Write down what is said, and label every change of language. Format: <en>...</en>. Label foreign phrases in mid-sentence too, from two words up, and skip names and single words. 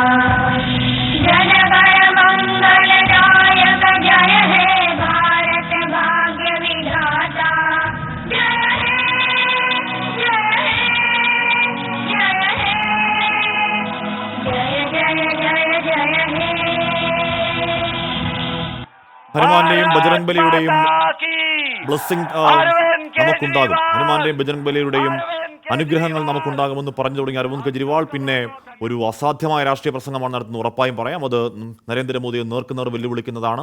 <bn>জন গণ মঙ্গল দায়ক জয় হে ভারত ভাগ্য বিধাতা। জয় হে জয় হে জয় হে জয় জয় জয় জয় হে।</bn> <ml>ഹനുമാന്റെയും ബജറംഗ് ബലിയുടെയും ബ്ലെസ്സിംഗ് നമുക്കുണ്ടാകും, ഹനുമാന്റെയും ബജറംഗ് ബലിയുടെയും അനുഗ്രഹങ്ങൾ നമുക്കുണ്ടാകുമെന്ന് പറഞ്ഞു തുടങ്ങിയ അരവിന്ദ് കെജ്രിവാൾ പിന്നെ ഒരു അസാധ്യമായ രാഷ്ട്രീയ പ്രസംഗമാണ് നടത്തുന്നത്. ഉറപ്പായും പറയാം, അത് നരേന്ദ്രമോദിയെ നേർക്കുനേർ വെല്ലുവിളിക്കുന്നതാണ്.</ml>